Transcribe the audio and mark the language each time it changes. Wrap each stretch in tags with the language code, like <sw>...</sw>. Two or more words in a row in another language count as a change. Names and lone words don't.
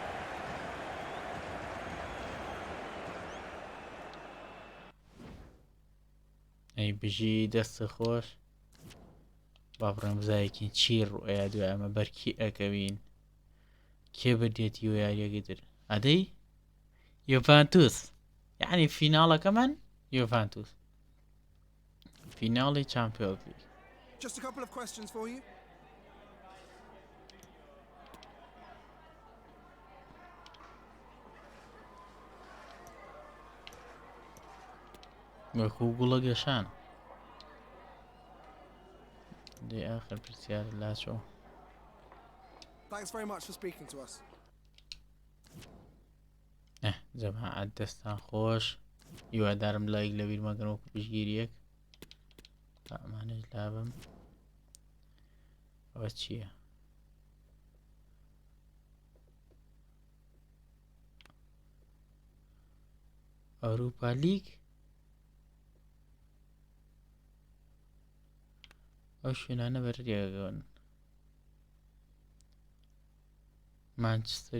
<ckb>ئەی بژی دەستە خۆش با بڕەمزایەکی چی ڕوئەیە دوای ئەمە بەرکی ئەکەوین کێ بردێتی و یاریەکە تر ئەدەی یۆڤانتوس یعنی فیناڵەکەمان یۆڤانتوس فیناڵی چامپیۆنز لیگ.</ckb> <en>Just a couple of questions for you.</en> <ckb>وەکوو گوڵە گەشان دێ ئاخر پرسیار لاچۆ</ckb> <en>Thanks very much for speaking to us.</en> <ckb>جەماعەت دەستان خۆش هیوادارم لایک لەبیر مەکەن وەکو پشگیریەک ئەمانەش لابم ئەوە چییە ئەوروپا لیگ ئەو شوێنانە بەرێگەون مانچستەر</ckb>